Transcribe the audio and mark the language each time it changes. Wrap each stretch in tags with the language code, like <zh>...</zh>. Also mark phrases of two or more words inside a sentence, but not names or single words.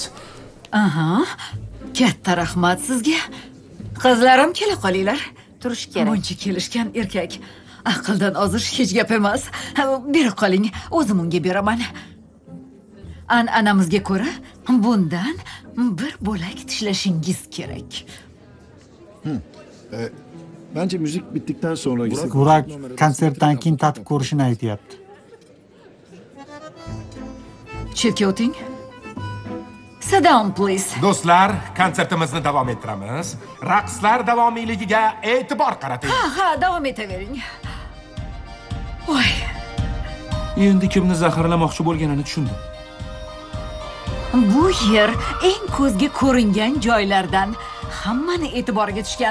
<uz>Aha. Katta rahmat sizga. Qizlarim kela qolinglar. Turish kerak. Buncha kelishgan erkak. Aqldan ozish hech gap emas. Bera qoling, o'zim unga beraman. An'anamizga ko'ra, bundan bir bo'lak tishlashingiz kerak.</uz> <tr>Bence müzik bittikten sonra gitsin.</tr> <uz>Burak konsertdan keyin tatib ko'rishini aytyapti. Chetga o'ting.</uz> <en>Sit down, please.</en> <uz>Do'stlar, konsertimizni davom ettiramiz. Raqslar davomiyligiga e'tibor qarating. Ha, davom etavering. Voy. Endi kimni zaharlamoqchi bo'lganini tushundim. Bu yer eng ko'zga ko'ringan joylardan, hammani e'tiboriga tushgan.</uz>